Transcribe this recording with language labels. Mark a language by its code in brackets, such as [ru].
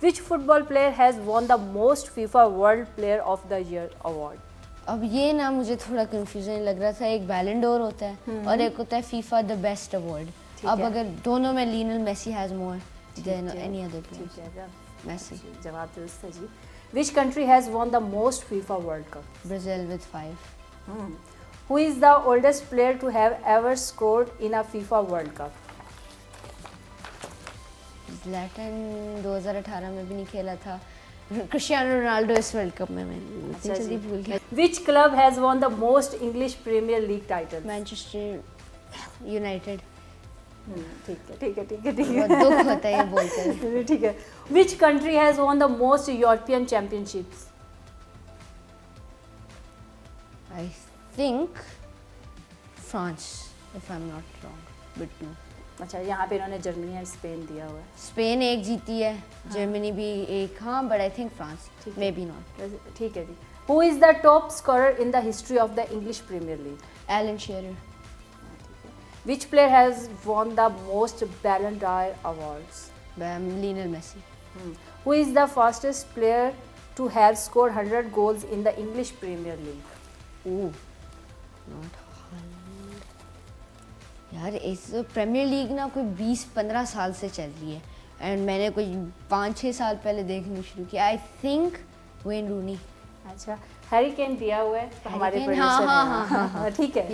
[en] Which football player has won the most FIFA world player of the year award? [hi] अब ये ना मुझे थोड़ा कंफ्यूजन लग रहा था. एक बैलन डोर होता है और एक होता है फीफा द बेस्ट अवार्ड. अब अगर दोनों में [en] Lionel Messi has more than any other player. [hi] ठीक है, मेसी. जवाब दुरुस्त है जी. [en] Which country has won the most FIFA World Cup? Brazil with 5. Who is the oldest player to have ever scored in a FIFA World Cup? [hi] Zlatan 2018 में भी नहीं खेला था. क्रिस्टियानो रोनाल्डो इस वर्ल्ड कप में मैं जल्दी भूल गया. [en] Which club has won the most English Premier League titles? [hi] Manchester United. ठीक है. बहुत दुख होता है ये बोलते हैं. ठीक है. [en] Which country has won the most European championships? I think France, if I'm not wrong, but no. [hi] अच्छा, यहाँ पे इन्होंने जर्मनी और स्पेन दिया हुआ है. स्पेन एक जीती है, जर्मनी भी एक, हाँ, [en] But I think France, maybe not. [hi] ठीक है जी. [en] Who is the top scorer in the history of the English Premier League? Alan Shearer. Which player has won the most Ballon d'Or awards? Lionel Messi. Who is the fastest player to have scored 100 goals in the English Premier League? Ooh, not Haaland. [hi] यार इस premiere league ना कोई 20-15 साल से चल रही है, and मैंने कोई 5-6 साल पहले देखनी शुरू की. [en] I think Wayne Rooney. [hi] अच्छा, हैरी केन दिया हुआ है तो हमारे Kane, प्रोड्यूसर हाँ. ठीक है.